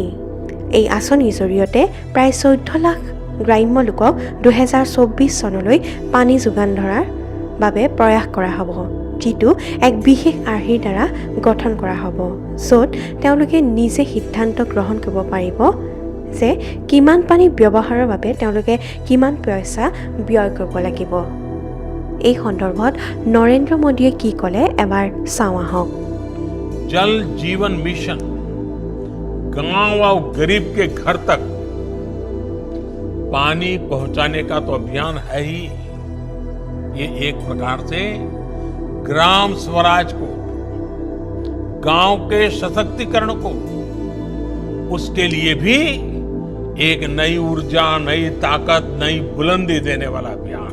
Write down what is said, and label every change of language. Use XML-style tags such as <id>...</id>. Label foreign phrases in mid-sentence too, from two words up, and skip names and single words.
<as>এই আঁচনিৰ জৰিয়তে প্ৰায় 14 লাখ গ্ৰাম্য লোকক 2024 চনলৈ পানী যোগান ধৰাৰ বাবে প্ৰয়াস কৰা হ'ব, যিটো এক বিশেষ আৰ্হিৰ দ্বাৰা গঠন কৰা হ'ব, য'ত তেওঁলোকে নিজে সিদ্ধান্ত গ্ৰহণ কৰিব পাৰিব যে কিমান পানী ব্যৱহাৰৰ বাবে তেওঁলোকে কিমান পইচা ব্যয় কৰিব লাগিব। এই সন্দৰ্ভত নৰেন্দ্ৰ মোদীয়ে কি ক'লে এবাৰ চাওঁ আহক।</as> <hi>जल जीवन मिशन गांव और गरीब के घर तक पानी पहुंचाने का तो अभियान है ही। ये एक प्रकार से ग्राम स्वराज को, गांव के सशक्तिकरण को, उसके लिए भी एक नई ऊर्जा, नई ताकत, नई बुलंदी देने वाला अभियान।</hi>